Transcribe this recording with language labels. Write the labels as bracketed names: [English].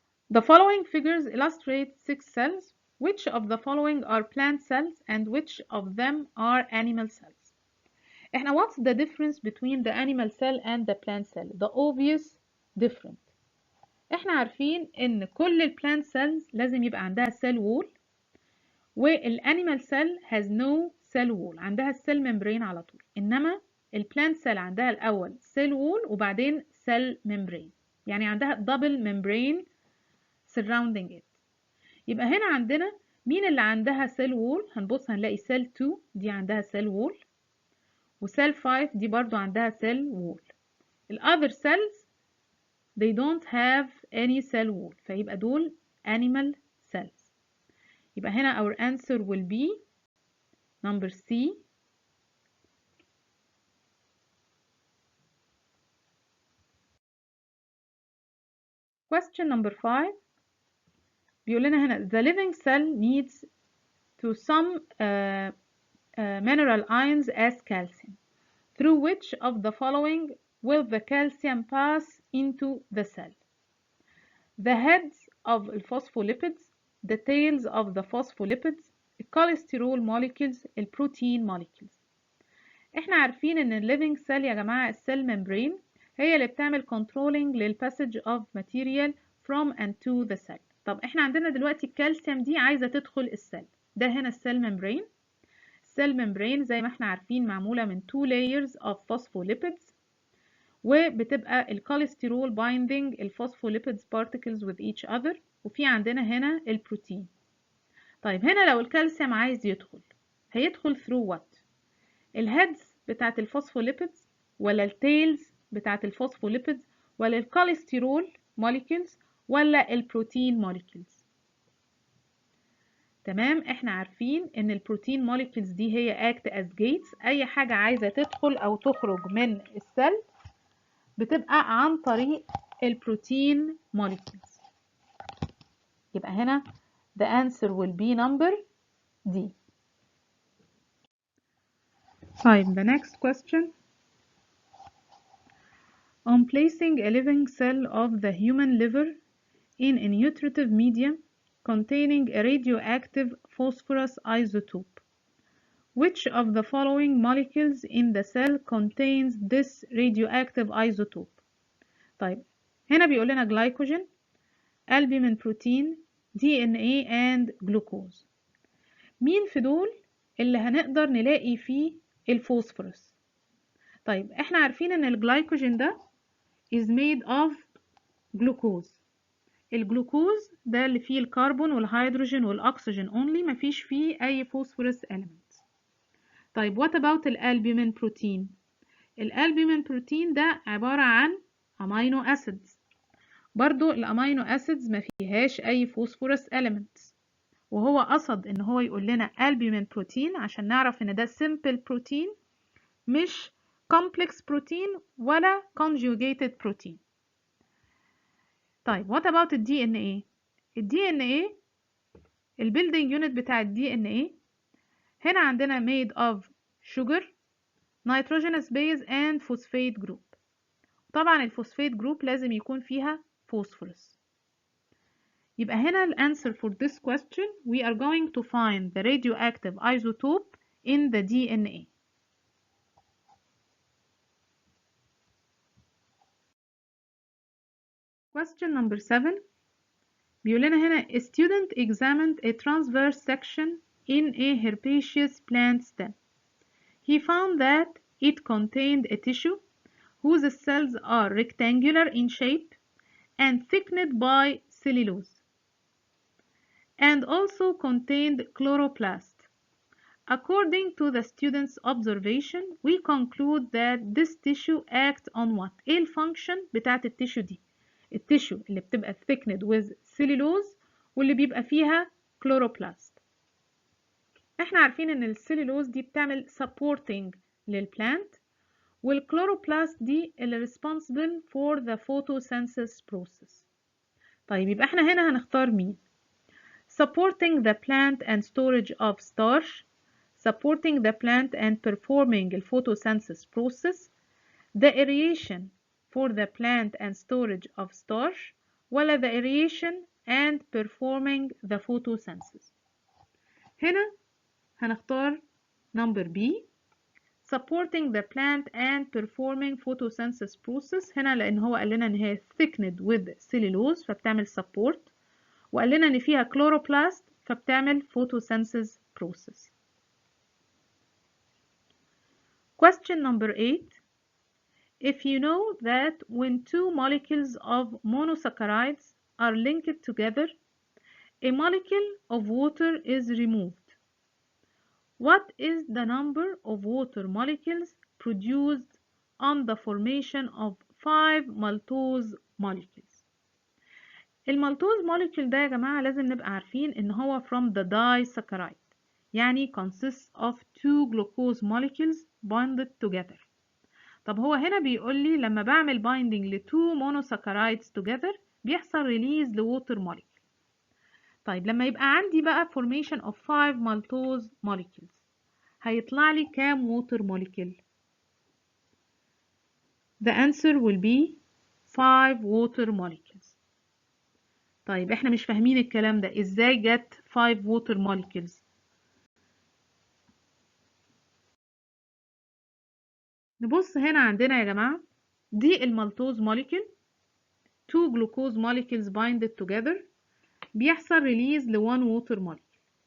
[English] The following figures illustrate 6 cells. Which of the following are plant cells and which of them are animal cells? احنا what's the difference between the animal cell and the plant cell? The obvious difference. [Arabic] احنا عارفين ان كل البلانت cells لازم يبقى عندها cell wall، وال [English] animal cell has no cell wall، [Arabic] عندها السيل ممبرين على طول. انما البلانت cell عندها الاول cell wall وبعدين cell membrane، يعني عندها [English] double membrane surrounding it. [Arabic] يبقى هنا عندنا مين اللي عندها cell wall؟ هنبص هنلاقي cell 2 دي عندها cell wall، وcell 5 دي برضو عندها cell wall. [English] ال other cells they don't have any cell wall، [Arabic] فيبقى دول [English] animal cells. [Arabic] يبقى هنا [English] our answer will be number C. Question number 5 [Arabic] بيقول لنا هنا [English] the living cell needs to some mineral ions as calcium. Through which of the following will the calcium pass into the cell? The heads of the phospholipids, the tails of the phospholipids, the cholesterol molecules, the protein molecules. [Arabic] احنا عارفين ان ال living cell يا جماعة السيل membrane هي اللي بتعمل controlling لل [English] passage of material from and to the cell. [Arabic] طب احنا عندنا دلوقتي الكالسيوم دي عايزة تدخل السيل، ده هنا السيل membrane. السيل membrane زي ما احنا عارفين معمولة من [English] 2 layers of phospholipids، [Arabic] وبتبقى الكوليسترول binding الphospholipids particles with each other، وفي عندنا هنا البروتين. طيب هنا لو الكالسيوم عايز يدخل هيدخل [English] through what؟ [Arabic] الهيدز بتاعت الفوسفوليبيدز، ولا التيلز بتاعت الفوسفوليبيدز، ولا الكوليسترول molecules، ولا البروتين molecules؟ تمام. احنا عارفين ان البروتين موليكيولز دي هي [English] act as gates. [Arabic] اي حاجة عايزة تدخل او تخرج من السيل بتبقى عن طريق البروتين molecules. يبقى هنا [English] the answer will be number D. [Arabic] طيب [English] the next question. On placing a living cell of the human liver in a nutritive medium containing a radioactive phosphorus isotope, which of the following molecules in the cell contains this radioactive isotope? [Arabic] طيب هنا بيقول لنا [English] glycogen, albumin protein, DNA and glucose. [Arabic] مين في دول اللي هنقدر نلاقي فيه الفوسفورس؟ طيب احنا عارفين ان الجلايكوجين ده [English] is made of glucose. [Arabic] الجلوكوز ده اللي فيه الكربون والهيدروجين والاكسجين only، مفيش فيه اي فوسفورس element. طيب [English] what about [Arabic] الالبومين بروتين؟ الالبومين بروتين ده عبارة عن امينو اسيدز. برضو الامينو اسيدز ما فيهاش اي فوسفورس element، وهو قصد ان هو يقول لنا البومين بروتين عشان نعرف ان ده simple بروتين مش complex بروتين ولا conjugated بروتين. طيب [English] what about [Arabic] ال DNA؟ ال DNA البيلدينج يونت بتاع ال DNA هنا عندنا [English] made of sugar, nitrogenous base and phosphate group. [Arabic] طبعا الفوسفات جروب لازم يكون فيها phosphorus. يبقى هنا [English] ال answer for this question we are going to find the radioactive isotope in the DNA. Question number 7 [Arabic] بيقول لنا هنا [English] a student examined a transverse section in a herbaceous plant stem. He found that it contained a tissue whose cells are rectangular in shape and thickened by cellulose, and also contained chloroplast. According to the student's observation, we conclude that this tissue acts on what? [Arabic] ايه الفانكشن بتاعت التيشو دي؟ التيشو اللي بتبقى [English] thickened with cellulose [Arabic] واللي بيبقى فيها chloroplast. احنا عارفين ان السيلولوز دي بتعمل supporting للبلانت، والكلوروبلاست دي اللي [English] responsible for the photosynthesis process. [Arabic] طيب يبقى احنا هنا هنختار مين؟ [English] supporting the plant and storage of starch, supporting the plant and performing the photosynthesis process, the aeration for the plant and storage of starch, ولا the aeration and performing the photosynthesis. [Arabic] هنا هنختار [English] number B supporting the plant and performing photosynthesis process. [Arabic] هنا لأن هو قال لنا إن هي [English] thickened with cellulose [Arabic] فبتعمل support، وقال لنا إن فيها chloroplast فبتعمل photosynthesis process. [English] Question number 8. If you know that when two molecules of monosaccharides are linked together, a molecule of water is removed, what is the number of water molecules produced on the formation of 5 maltose molecules? [Arabic] المالتوز molecule ده يا جماعة لازم نبقى عارفين إن هو from the disaccharide، يعني [English] consists of 2 glucose molecules bonded together. [Arabic] طب هو هنا بيقول لي لما بعمل binding ل [English] 2 monosaccharides together [Arabic] بيحصل release ل water molecule. طيب لما يبقى عندي بقى [English] formation of 5 maltose molecules [Arabic] هيطلع لي كام water molecule؟ [English] The answer will be 5 water molecules. [Arabic] طيب احنا مش فاهمين الكلام ده، ازاي جت 5 water molecules؟ نبص هنا عندنا يا جماعة دي المالتوز molecule [English] 2 glucose molecules binded together [Arabic] بيحصل release ل 1 water molecule.